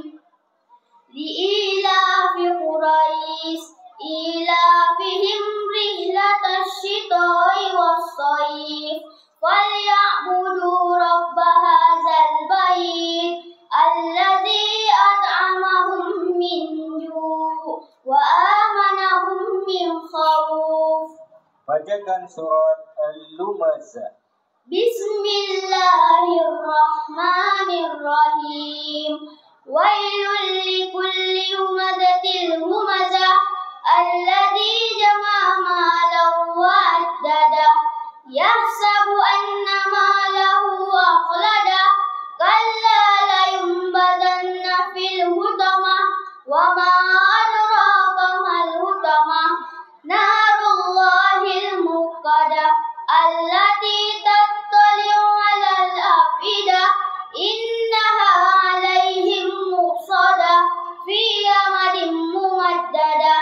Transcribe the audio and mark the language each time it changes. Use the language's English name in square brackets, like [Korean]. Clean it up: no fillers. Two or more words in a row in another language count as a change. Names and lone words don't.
[Arabic] لإيلاف قريش إيلافهم رحلة الشتاء والصيف فليعبدوا رب هذا البيت الذي أطعمهم من جوع وآمنهم من خوف. [Indonesian] Bacakan surat Al-Lumazah. [Arabic] بسم الله الرحمن الرحيم. ويل لكل همزة همزة الذي جمع مالا و عدده يحسب أن ماله أخلده كلا لينبذن في الحطمة وما أدراك ما الحطمة نار الله الموقدة التي تطلع على الأفئدة إنها عليهم مؤصدة في عمد ممددة.